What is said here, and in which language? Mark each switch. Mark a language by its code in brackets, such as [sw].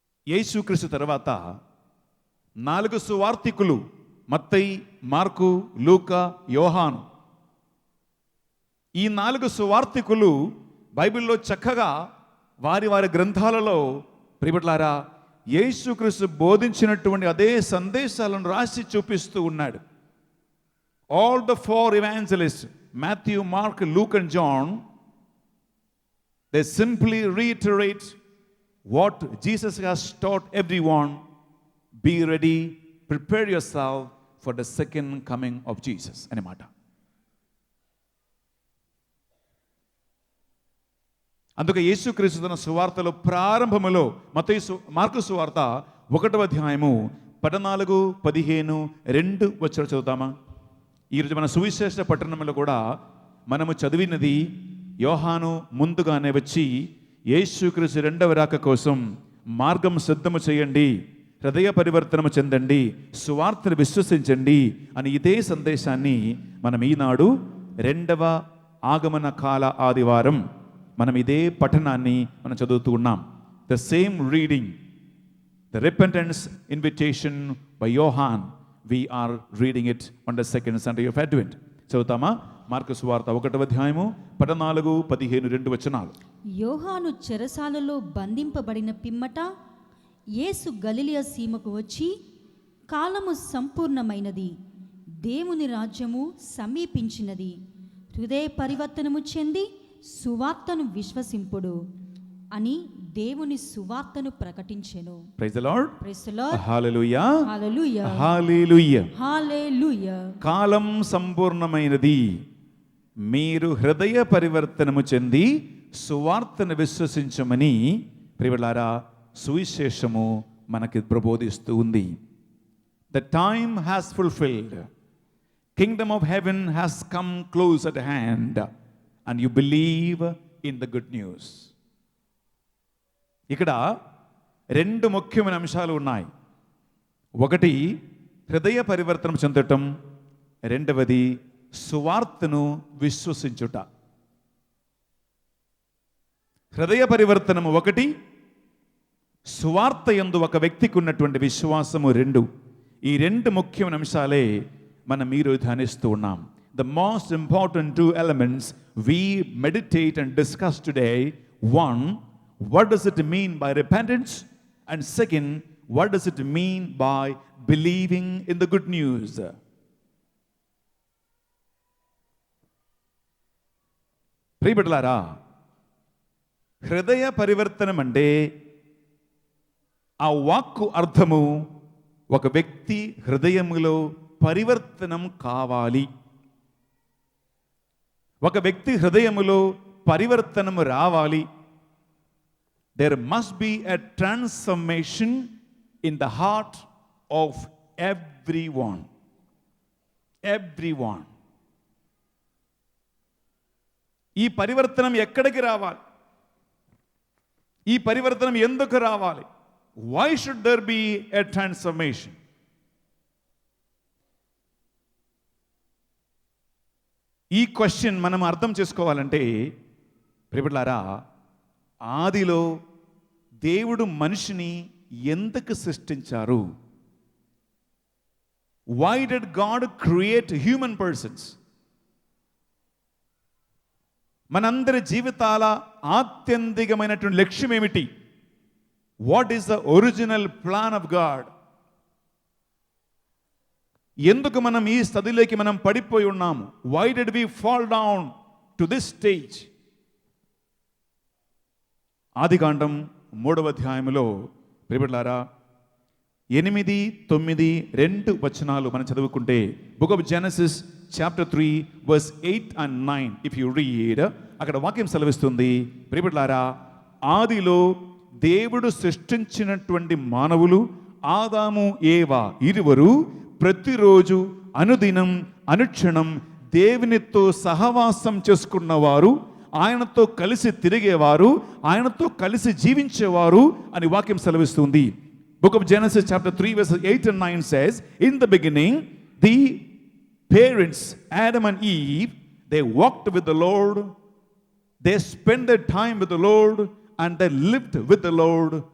[te] యేసుక్రీస్తు తర్వాత 4 సువార్తికులు, మత్తయి, మార్కు, లూకా, యోహాను, ఈ 4 సువార్తికులు బైబిల్లో చక్కగా వారి వారి గ్రంథాలలో ప్రియబిడ్డలారా యేసుక్రీస్తు బోధించినటువంటి అదే సందేశాలను రాసి చూపిస్తూ ఉన్నాడు. [en] All the 4 evangelists, Matthew, Mark, Luke and John, they simply reiterate what Jesus has taught everyone. Be ready, prepare yourself for the second coming of Jesus. [te] అన్నమాట. అందుకే యేసుక్రీస్తు తన సువార్తలో ప్రారంభములో మార్కు సువార్త 1వ అధ్యాయము 14, 15, 2 వచనాలు చదువుతామా? ఈరోజు మన సువిశేష పట్టణంలో కూడా మనము చదివినది యోహాను ముందుగానే వచ్చి యేసుక్రీస్తు రెండవ రాక కోసం మార్గం సిద్ధము చేయండి, హృదయ పరివర్తనము చెందండి, సువార్తను విశ్వసించండి అని ఇదే సందేశాన్ని మనం ఈనాడు రెండవ ఆగమన కాల ఆదివారం మనం ఇదే పఠనాన్ని మనం చదువుతూ ఉన్నాం. [en] The same reading, the repentance invitation by Yohan, we are reading it on the second Sunday of Advent. [te] చదువుతామా? Mark సువార్త 1వ అధ్యాయము 14, 15 2 వచనాలు. యోహాను చెరసాలలో బంధింపబడిన పిమ్మట యేసు గలిలయ సీమకు వచ్చి, కాలము సంపూర్ణమైనది, దేవుని రాజ్యము సమీపించినది, హృదయ పరివర్తనము చెంది సువార్తను విశ్వసింపుడు అని దేవుని సువార్తను ప్రకటించెను. [en] Praise the Lord. Praise the Lord. Hallelujah. Hallelujah. Hallelujah. Hallelujah. [te] కాలం సంపూర్ణమైనది, మీరు హృదయ పరివర్తనము చెంది సువార్తను విశ్వసించమని ప్రియులారా సువిశేషము మనకి ప్రబోధిస్తూ ఉంది. [en] The time has fulfilled. Kingdom of heaven has come close at hand, and you believe in the good news. [te] ఇక్కడ 2 ముఖ్యమైన అంశాలు ఉన్నాయి. ఒకటి హృదయ పరివర్తనం చెందటం, రెండవది సువార్తను విశ్వసించుట. హృదయ పరివర్తనము ఒకటి, సువార్త యందు ఒక వ్యక్తికి ఉన్నటువంటి విశ్వాసము 2. ఈ 2 ముఖ్యమైన అంశాలే మనం మీరు ధ్యానిస్తూ ఉన్నాం. [en] The most important 2 elements we meditate and discuss today. One, what does it mean by repentance? And second, what does it mean by believing in the good news? [te] ప్రియబిడ్డలారా, హృదయ పరివర్తనం అంటే ఆ వాక్కు అర్థము ఒక వ్యక్తి హృదయములో పరివర్తనం కావాలి. ఒక వ్యక్తి హృదయములో పరివర్తనము రావాలి. [en] There must be a transformation in the heart of everyone. Everyone. [te] ఈ పరివర్తనం ఎక్కడికి రావాలి? ఈ పరివర్తనం ఎందుకు రావాలి? [en] Why should there be a transformation? [te] ఈ క్వశ్చన్ మనం అర్థం చేసుకోవాలంటే ప్రియబిడ్డలారా, ఆదిలో దేవుడు మనిషిని ఎందుకు సృష్టించారు? [en] Why did God create human persons? [te] మనందరి జీవితాల ఆత్యంతికమైనటువంటి లక్ష్యం ఏమిటి? [en] What is the original plan of God? [te] ఎందుకు మనం ఈ స్థితిలోకి మనం పడిపోయి ఉన్నాము? [en] Why did we fall down to this stage? [te] ఆదికాండం 3వ అధ్యాయములో ప్రియబిడ్డలారా 8, 9, 2 వచనాలు మనం చదువుకుంటే, [en] book of Genesis chapter 3 verse 8 and 9 if you read, [te] అక్కడ వాక్యం సెలవిస్తుంది, ప్రియబిడ్డలారా, ఆదిలో దేవుడు సృష్టించినటువంటి మానవులు ఆదాము ఏవా ఇరువురు ప్రతిరోజు అనుదినం అనుక్షణం దేవునితో సహవాసం చేసుకున్నవారు, ఆయనతో కలిసి తిరిగేవారు, ఆయనతో కలిసి జీవించేవారు అని వాక్యం సెలవిస్తుంది. [en] Book of Genesis chapter 3 verses 8 and 9 says, in the beginning the parents Adam and Eve, they walked with the Lord, they spent their time with the Lord, and they lived with the Lord.